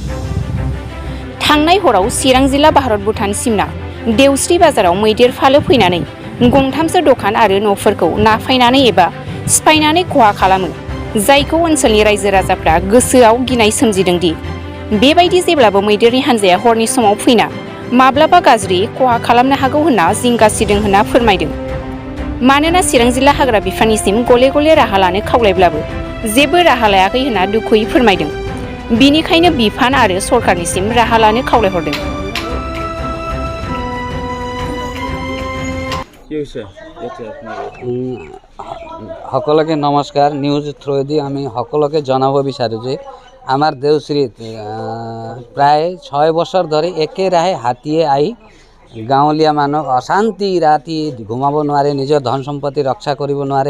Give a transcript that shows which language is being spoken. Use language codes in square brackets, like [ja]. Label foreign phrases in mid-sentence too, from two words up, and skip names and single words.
[brx] थांनाय हराव चिरां जिल्ला भारत भुटान सिमना देउस्रि बाजाराव मैदेर फालो फैनानै गंथामसो दखान आरो न'फोरखौ नाफायनानै एबा सिफायनानै खहा खालामो, जायखौ ओनसोलनि रायजो राजाफ्रा गोसोआव गिनाय सोमजिदों दि बेबायदि जेब्लाबो मैदेरनि हानजाया हरनि समाव फैना माब्लाबा गाज्रि खहा खालामनो हागौ होनना जिंगासिदों होनना फोरमायदों। मानोना चिरां जिल्ला हाग्रा बिफाननिसिम गले गले राहा लानो खावलायब्लाबो जेबो राहा लायाखै होनना दुखुयै फोरमायदों। बिनिखायनो बिफान आरो सरकारनिसिम राहा लानो खावलायहरदों। [as] সকলকে নমস্কাৰ। [en] news through the [as] আমি সকলকে জনাব বিচাৰোঁ যে আমাৰ দেউশ্ৰীত প্ৰায় 6 বছৰ ধৰি একেৰাহে হাতীয়ে আহি গাঁৱলীয়া মানুহক অশান্তি, ৰাতি ঘুমাব নোৱাৰে, নিজৰ ধন সম্পত্তি ৰক্ষা কৰিব নোৱাৰে।